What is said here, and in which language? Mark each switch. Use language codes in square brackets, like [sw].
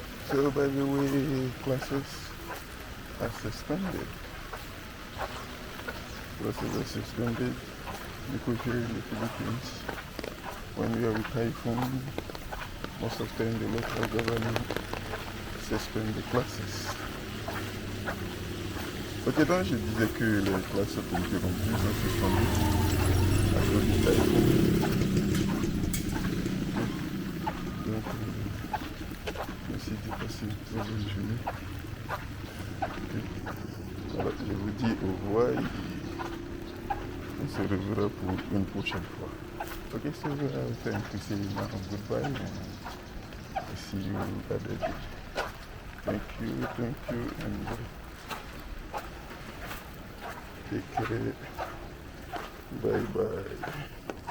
[en] So by the way, classes are suspended. Classes are suspended because here in the Philippines, when we have a typhoon, most of the time the local government suspend the classes. [fr] Ok, donc je disais que les classes sont interrompues, sont suspendues à cause du typhoon. Donc, merci de passer une très bonne journée. Okay. Voilà, je vous dis au revoir et on se reverra pour une prochaine fois. [en] Ok, so time to say now goodbye and see you other day. Thank you, and take care. Bye bye.